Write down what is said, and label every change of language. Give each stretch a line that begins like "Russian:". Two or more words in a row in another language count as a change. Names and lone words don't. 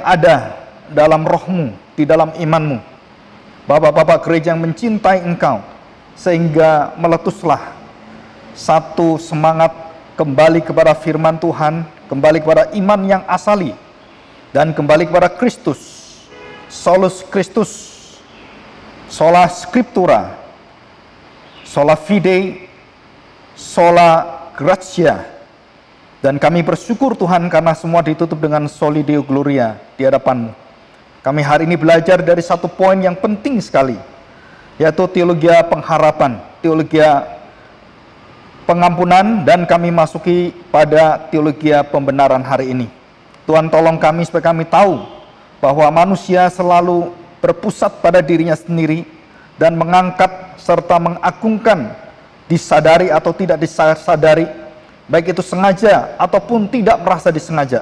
Indonesian: ada dalam rohmu, di dalam imanmu, bapak-bapak gereja yang mencintai engkau, sehingga meletuslah satu semangat kembali kepada firman Tuhan, kembali kepada iman yang asali, dan kembali kepada Kristus,
Latin: solus Christus, sola scriptura, sola fide, sola gratia.
Indonesian: Dan kami bersyukur Tuhan karena semua ditutup dengan
Latin: soli deo gloria
Indonesian: di hadapan-Mu. Kami hari ini belajar dari satu poin yang penting sekali, yaitu teologi pengharapan, teologi pengampunan, dan kami masuki pada teologi pembenaran hari ini. Tuhan tolong kami supaya kami tahu bahwa manusia selalu berpusat pada dirinya sendiri dan mengangkat serta mengagungkan, disadari atau tidak disadari, baik itu sengaja ataupun tidak merasa disengaja.